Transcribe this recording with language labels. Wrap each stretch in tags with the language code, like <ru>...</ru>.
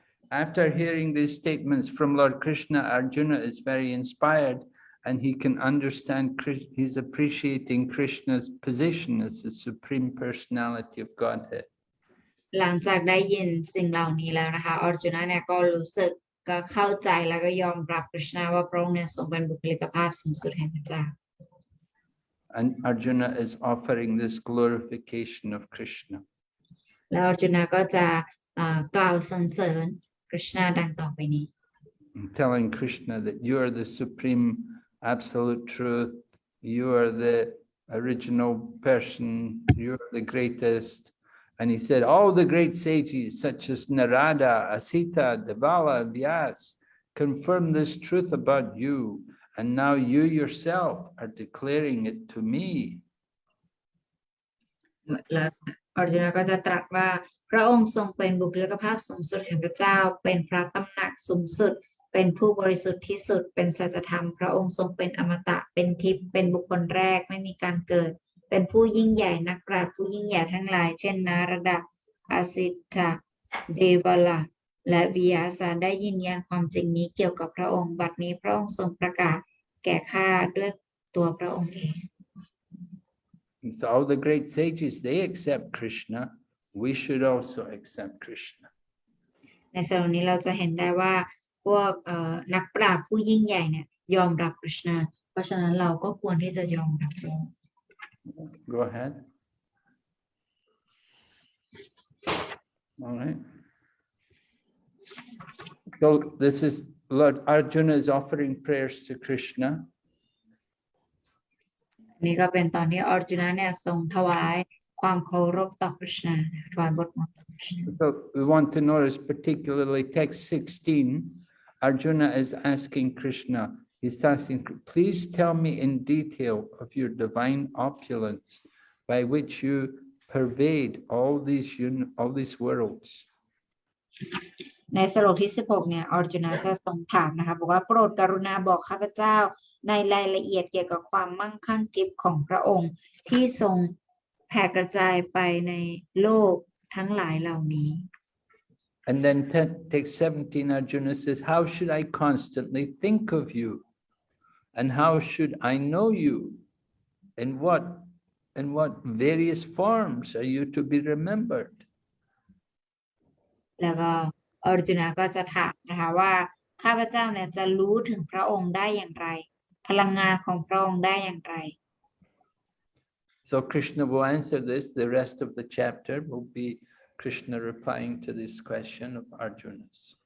<en>After hearing these statements from Lord Krishna, Arjuna is very inspired and he can understand, he's appreciating Krishna's position as the Supreme Personality of Godhead.</en> <th>หลังจากได้ยินสิ่งเหล่านี้แล้วนะคะอร์จุนเนี่ยก็รู้สึกก็เข้าใจแล้วก็ยอมรับคริชนาว่าพระองค์เนี่ยทรงเป็นบุคลิกภาพสูงสุดแห่งพระเจ้า</th> <en>And Arjuna is offering this glorification of Krishna.</en> <th>แล้วอร์จุนก็จะกล่าวสรรเสริญคริชนาดังต่อไปนี้</th> <en>Telling Krishna that you are the supreme absolute truth, you are the original person, you are the greatest. And he said, all the great sages such as Narada, Asita, Devala, Vyas confirm this truth about you. And now you yourself are declaring it to me.</en> <th>แล้วอร์จุนก็จะตรัสว่าพระองค์ทรงเป็นบุคลิกภาพสูงสุดแห่งพระเจ้าเป็นพระตำหนักสูงสุดเป็นผู้บริสุทธิ์ที่สุดเป็นสัจธรรมพระองค์ทรงเป็นอมตะเป็นทิพย์เป็นบุคคลแรกไม่มีการเกิดเป็นผู้ยิ่งใหญ่นักปราชญ์ผู้ยิ่งใหญ่ทั้งหลายเช่นนารดาอาสิทธาเดวลาและวิยาสาได้ยืนยันความจริงนี้เกี่ยวกับพระองค์บัดนี้พระองค์ทรงประกาศแก่ข้าด้วยตัวพระองค์เอง</th> <en>So all the great sages, they accept Krishna. We should also accept Krishna.</en> <th>ในส่วนนี้เราจะเห็นได้ว่าพวกนักปราชญ์ผู้ยิ่งใหญ่เนี่ยยอมรับคริชนาเพราะฉะนั้นเราก็ควรที่จะยอมรับพระองค์</th> <en>Go ahead. All right. So this is Lord Arjuna is offering prayers to Krishna.</en> <th>นี่ก็เป็นตอนที่อร์จุนเนี่ยทรงถวายความเคารพต่อคริชนาถวายบทมนต์ต่อคริชนา</th> <en>So we want to notice particularly text 16, Arjuna is asking Krishna, he's asking, please tell me in detail of your divine opulence by which you pervade all these worlds.</en> <th>ในสโลกที่16เนี่ยอร์จุนจะทรงถามนะคะบอกว่าโปรดกรุณาบอกข้าพเจ้าในรายละเอียดเกี่ยวกับความมั่งคั่งทิพย์ของพระองค์ที่ทรงแผ่กระจายไปในโลกทั้งหลายเหล่านี้</th> <en>And then text 17, Arjuna says, how should I constantly think of you? And how should I know you? In what various forms are you to be remembered?</en> <th>แล้วก็อร์จุนก็จะถามนะคะว่าข้าพเจ้าเนี่ยจะรู้ถึงพระองค์ได้อย่างไรพลังงานของพระองค์ได้อย่างไร</th> <en>So Krishna will answer this. The rest of the chapter will be Krishna replying to this question of Arjuna's.</en>